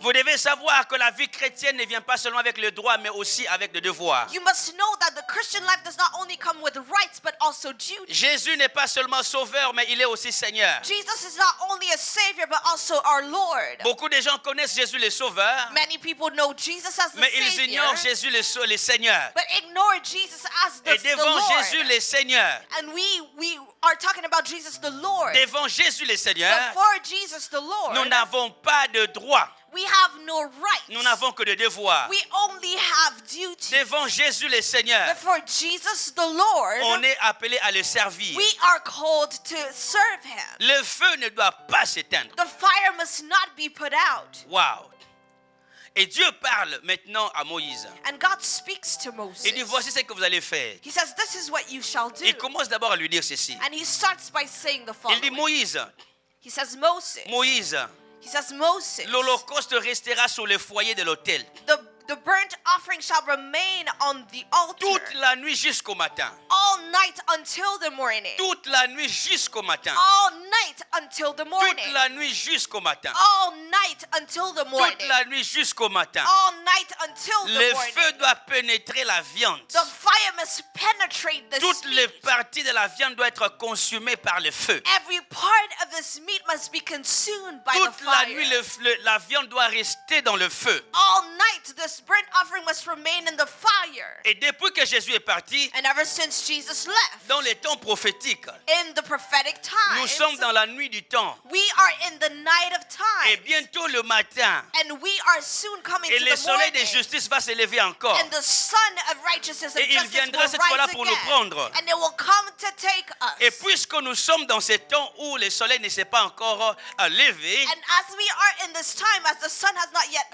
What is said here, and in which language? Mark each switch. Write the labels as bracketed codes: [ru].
[fr] Vous devez savoir que la vie chrétienne ne vient pas seulement avec le droit, mais aussi avec le devoir. [en] You must know that the Christian life does not only come with rights but also duties. [fr] Jésus n'est pas seulement sauveur, mais il est aussi Seigneur. [en] Jesus is not only a savior but also our Lord. [fr] Beaucoup de gens connaissent Jésus le sauveur, [en] Many people know Jesus as the [fr] mais ils [en] savior, [fr] ignorent Jésus le Seigneur. [en] but ignore Jesus as [fr] Et [en] the [fr] devant [en] Lord. [fr] Jésus le Seigneur, [en] And we are talking about Jesus the Lord. [fr] devant Jésus le Seigneur, [en] Before Jesus the Lord, [fr] nous n'avons pas de droit, [en] we have no rights. [fr] nous n'avons que de devoirs. [en] We only have duties. [fr] Devant Jésus le Seigneur, [en] Before Jesus the Lord, [fr] on est appelé à le servir. [en] we are called to serve him. [fr] Le feu ne doit pas s'éteindre. [en] The fire must not be put out. Wow. [fr] Et Dieu parle maintenant à Moïse. [en] And God speaks to Moses. [fr] Il dit, voici ce que vous allez faire. [en] He says, this is what you shall do. [fr] Il commence d'abord à lui dire ceci. [en] And he starts by saying the [fr] Il dit, [en] following. [fr] Moïse, [en] He says, Moses. [fr] Moïse, [en] He says, Moses. [fr] l'holocauste restera sur le foyer de l'autel. [en] The burnt offering shall remain on the altar [fr] Toute la nuit jusqu'au matin. [en] all night until the morning. [fr] Toute la nuit jusqu'au matin. [en] All night until the morning. [fr] Toute la nuit jusqu'au matin. [en] All night until the morning. [fr] Toute la nuit jusqu'au matin. [en] All night until the [fr] Le feu doit pénétrer la viande. [en] The fire must penetrate this [fr] Toutes les [en] meat. [fr] parties de la viande doivent être consumées par le feu. [en] Every part of this meat must be consumed by the [fr] Toute la [en] fire. [fr] nuit, la viande doit rester dans le feu. [en] All night this burnt offering must remain in the fire. [fr] Et depuis que Jésus est parti, [en] And ever since Jesus left, [fr] dans les temps prophétiques, [en] in the prophetic [fr] nous [en] times, [fr] sommes dans la nuit du temps. [en] we are in the night of [fr] Et [en] time. [fr] bientôt le matin, [en] And we are soon coming [fr] et [en] to [fr] le [en] the [fr] soleil de [en] morning. [fr] justice va se lever encore. [en] And the sun of righteousness and [fr] Et il [en] justice [fr] viendra [en] will [fr] cette fois-là [en] rise [fr] pour nous [en] again. [fr] prendre. [en] And it will come to take us. [fr] Et puisque nous sommes dans ce temps où le soleil ne s'est pas encore levé, [en] And as we are in this time, as the sun has not yet